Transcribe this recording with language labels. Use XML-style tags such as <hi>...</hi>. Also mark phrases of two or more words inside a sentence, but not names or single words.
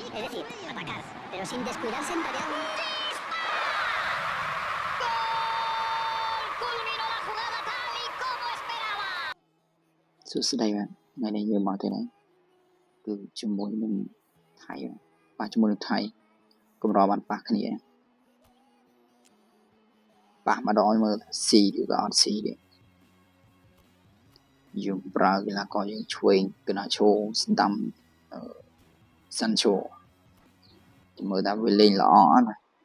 <es>Es decir, atacar, pero sin descuidarse en tareas. Culminó la jugada tal y como esperaba.</es> <km>សួស្តីបាទថ្ងៃនេះយើងមកទីនេះគឺជាមួយនឹងថៃបាទជាមួយនឹងថៃកម្របានប៉ះគ្នាប៉ះម្ដងមើលស៊ីឬក៏អត់ស៊ីទេយើងប្រើកីឡាករយើងឆ្វេងកណាឈោស្ដាំសាន់ឆូមើលថាវាលេងល្អអត់</km>